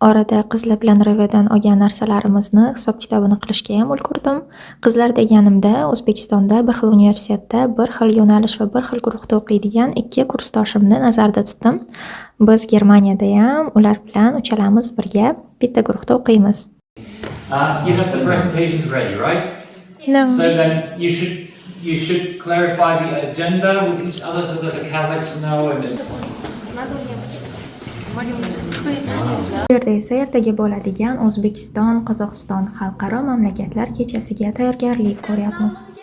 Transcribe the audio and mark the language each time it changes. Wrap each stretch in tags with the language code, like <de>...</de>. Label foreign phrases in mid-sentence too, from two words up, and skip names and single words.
<uz>Orada qizlar bilan Revedan olgan narsalarimizni hisob kitobini qilishga ham ulgurdim. Qizlar deganimda O'zbekistonda bir xil universitetda, bir xil yo'nalish va bir xil guruhda o'qiydigan ikki kursdoshimni nazarda tutdim. Biz Germaniyada ham ular bilan uchalamiz birga bitta guruhda o'qiymiz.</uz> <en>You have the presentations ready, right? No. So then you should clarify the agenda with each other so that the Kazakhs know and</en> <uz>Bu yerda esa ertaga bo'ladigan O'zbekiston, Qozog'iston xalqaro mamlakatlar kechasiga tayyorgarlik ko'ryapmiz.</uz>